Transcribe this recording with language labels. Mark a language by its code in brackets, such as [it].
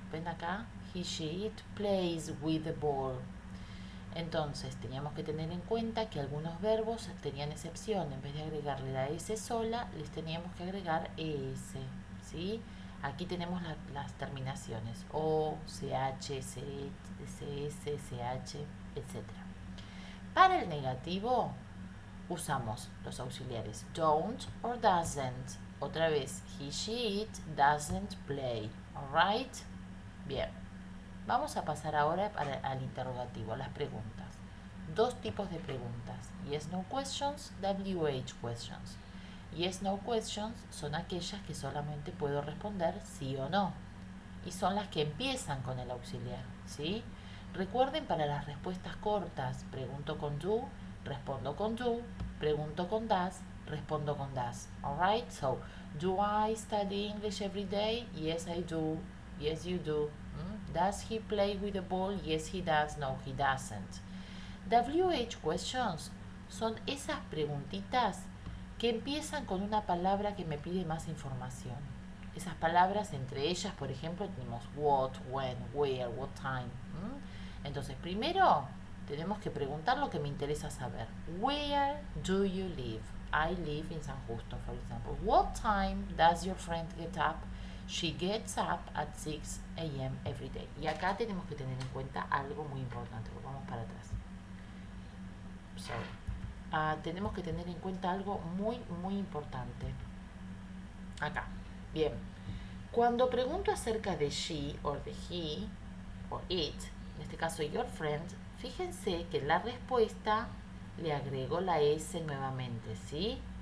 [es] Ven acá, [en] he, she, it plays with the ball. [es] Entonces, teníamos que tener en cuenta que algunos verbos tenían excepción. En vez de agregarle la s sola, les teníamos que agregar es, ¿sí? Aquí tenemos las terminaciones O, CH, CS, CH, etc. Para el negativo usamos los auxiliares don't or doesn't. Otra vez, [en] he, she, it doesn't play. Alright? [es] Bien. Vamos a pasar ahora al interrogativo, a las preguntas. 2 tipos de preguntas. [en] Yes, no questions, WH questions. [es] Yes, no questions son aquellas que solamente puedo responder sí o no. Y son las que empiezan con el auxiliar, ¿sí? Recuerden, para las respuestas cortas, pregunto con do, respondo con do, pregunto con does, respondo con does. [en] Alright? So, do I study English every day? Yes, I do. Yes, you do. Does he play with the ball? Yes, he does. No, he doesn't. [es] WH questions son esas preguntitas que empiezan con una palabra que me pide más información. Esas palabras, entre ellas, por ejemplo, tenemos what, when, where, what time. Entonces, primero tenemos que preguntar lo que me interesa saber. [en] Where do you live? I live in San Justo, for example. What time does your friend get up? She gets up at 6 a.m. every day. [es] Y acá tenemos que tener en cuenta algo muy importante. Vamos para atrás. Tenemos que tener en cuenta algo muy, muy importante. Acá. Bien. Cuando pregunto acerca de she, or de he, or it, en este caso your friend, fíjense que en la respuesta le agrego la S nuevamente, ¿sí?